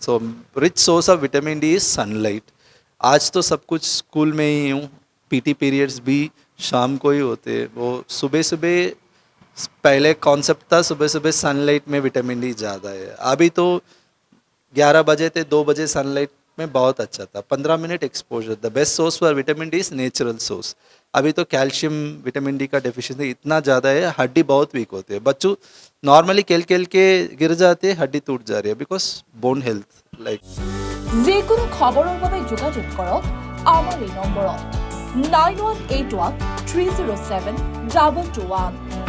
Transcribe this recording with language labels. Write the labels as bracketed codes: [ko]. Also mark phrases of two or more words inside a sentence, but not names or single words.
[en] so rich source of vitamin D is sunlight. [hi] आज तो सब कुछ स्कूल में ही हूँ, [en] PT periods [hi] भी शाम को ही होते हैं, वो सुबह सुबह पहले कॉन्सेप्ट था सुबह सुबह सनलाइट में [en] vitamin D [hi] ज़्यादा है, अभी तो 11 बजे से 2 बजे सनलाइट में बहुत अच्छा था. [en] 15 minute exposure. the best source for vitamin D is natural source. [hi] अभी तो [en] calcium vitamin D [hi] का डेफिशिएंसी इतना ज़्यादा है, हड्डी बहुत वीक होती है. बच्चों नॉर्मली खेल खेल के गिर जाते हैं, हड्डी टूट जा रही है बिकॉज [en] bone health like. [as] যিকোনো খবৰৰ বাবে যোগাযোগ কৰক আমাৰ এই নম্বৰত 9181 307 2221